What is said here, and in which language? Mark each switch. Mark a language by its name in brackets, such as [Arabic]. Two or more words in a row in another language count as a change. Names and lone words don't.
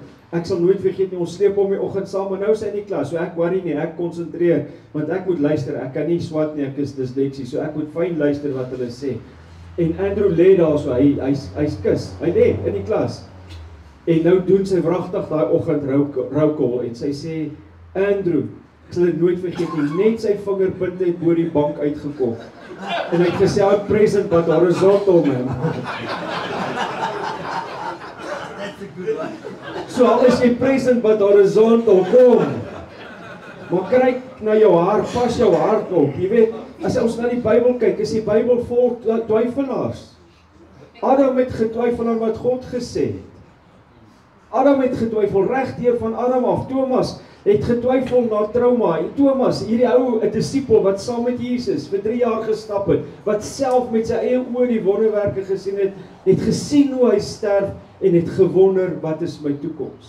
[Afrikaans] Ek sal nooit vergeet nie, ons sleep hom die oggend saam, maar nou is hy in die klas, so ek worry nie, ek konsentreer, want ek moet luister, ek kan nie swat nie, ek is dysleksie, so ek moet fyn luister wat hulle sê. En Andrew lê daar so, hy's kus, hy lê in die klas. En nou doen sy wragtig daai oggend roukol, en sy sê, Andrew, ek sal dit nooit vergeet nie, net sy vingerpunte het bo die bank uitgekom. En hy het gesê, [English] I'm present but horizontal, man. [Afrikaans] So al is jy [English] present but horizontal, [Afrikaans] kom. Maar kyk na jou hart, pas jou hart op. Jy weet, as ons na die Bybel kyk, is die Bybel vol twyfelaars. Adam het getwyfel aan wat God gesê het. Adam het getwyfel regdeur van Adam af. Thomas het getwyfel na trauma. En Thomas, hierdie ou, 'n disipel wat saam met Jesus vir 3 jaar gestap het, wat self met sy eie oë die wonderwerke gesien het, het gesien hoe hy sterf en het gewonder, wat is my toekoms?